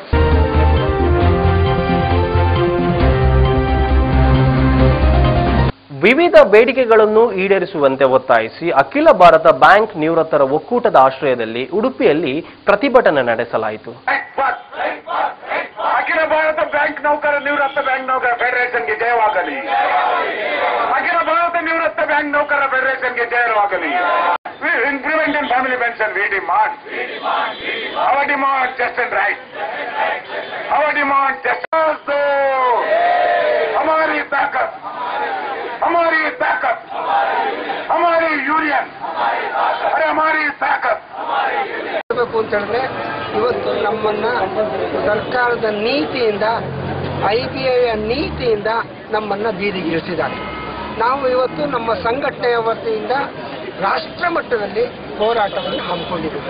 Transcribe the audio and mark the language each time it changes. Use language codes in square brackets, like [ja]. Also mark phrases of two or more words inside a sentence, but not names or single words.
[kn] ವಿವಿಧ ಬೇಡಿಕೆಗಳನ್ನು ಈಡೇರಿಸುವಂತೆ ಒತ್ತಾಯಿಸಿ ಅಖಿಲ ಭಾರತ ಬ್ಯಾಂಕ್ ನಿವೃತ್ತರ ಒಕ್ಕೂಟದ ಆಶ್ರಯದಲ್ಲಿ ಉಡುಪಿಯಲ್ಲಿ ಪ್ರತಿಭಟನೆ ನಡೆಸಲಾಯಿತು. ಅಖಿಲ ಭಾರತ ಬ್ಯಾಂಕ್ ನೌಕರ ನಿವೃತ್ತ ಬ್ಯಾಂಕ್ ನೌಕರ ಫೆಡರೇಷನ್ಗೆ ಜಯವಾಗಲಿ. ಅಖಿಲ ಭಾರತ ನಿವೃತ್ತ ಬ್ಯಾಂಕ್ ನೌಕರ ಫೆಡರೇಷನ್ಗೆ ಜಯವಾಗಲಿ. [en] Increment in family pension, we demand. Our demand just and right. Our demand just so. [hi] हमारी ताकत, हमारी ताकत, हमारी यूनियन, अरे हमारी ताकत. [kn] ಅಂತ ಹೇಳಿದ್ರೆ ಇವತ್ತು ನಮ್ಮನ್ನ ಸರ್ಕಾರದ ನೀತಿಯಿಂದ, IBIಯ ನೀತಿಯಿಂದ ನಮ್ಮನ್ನ ಬೀದಿಗಿಳಿಸಿದ್ದಾರೆ. ನಾವು ಇವತ್ತು ನಮ್ಮ ಸಂಘಟನೆಯ ವತಿಯಿಂದ ರಾಷ್ಟ್ರ ಮಟ್ಟದಲ್ಲಿ ಹೋರಾಟವನ್ನು ಹಮ್ಮಿಕೊಂಡಿದ್ದೇವೆ.